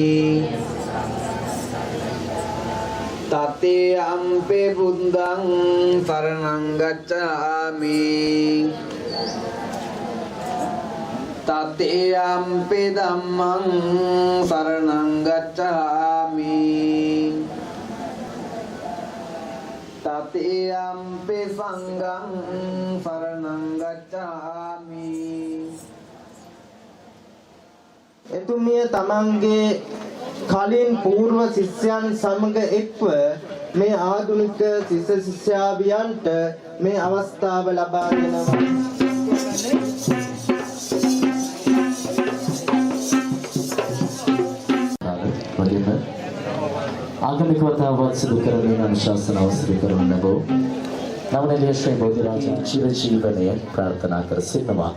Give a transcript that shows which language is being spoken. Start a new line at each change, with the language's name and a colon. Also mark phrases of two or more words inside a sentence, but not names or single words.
Pali: တတိယံ පි බුද්ධං සරණං ගච්ඡාමි တတိယံ පි ධම්මං සරණං ගච්ඡාමි တတိယံ පි සංඝං සරණං ගච්ඡාමි
Sinhala: එතුමිය තමන්ගේ කලින් පූර්ව ශිෂ්‍යයන් සමග එක්ව මේ ආධුනික ශිෂ්‍ය ශිෂ්‍යාවියන්ට මේ අවස්ථාව ලබා දෙනවා. වගේම ආගමික වතාවත් සිදු කරමින් අනුශාසනාව සිදු කරන ලැබූ නවනීය ශ්‍රී බෝධිරාජ චිර ජීවනය ප්‍රාර්ථනා කර සිටිනවා.